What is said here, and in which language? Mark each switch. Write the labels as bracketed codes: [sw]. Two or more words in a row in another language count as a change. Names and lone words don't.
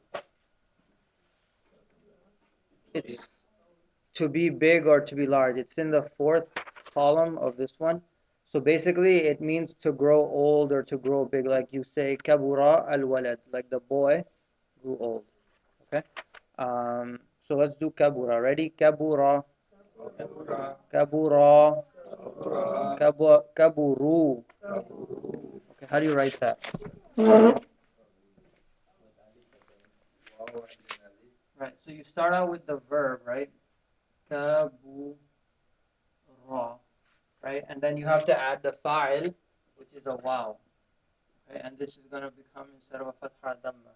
[en] It's to be big or to be large. It's in the 4th column of this one. So basically it means to grow old or to grow big. Like you say [ar] كبر الولد, [en] like the boy grew old. Okay? So let's do kabura. Ready? Kabura. [ar] كبر. كبرو. [en] Okay, how do you write that? Right, so you start out with the verb, right? Kabura, right? And then you have to add the fa'il, which is a waw. Okay, and this is going to become instead of a [ar] فتحة ضمة.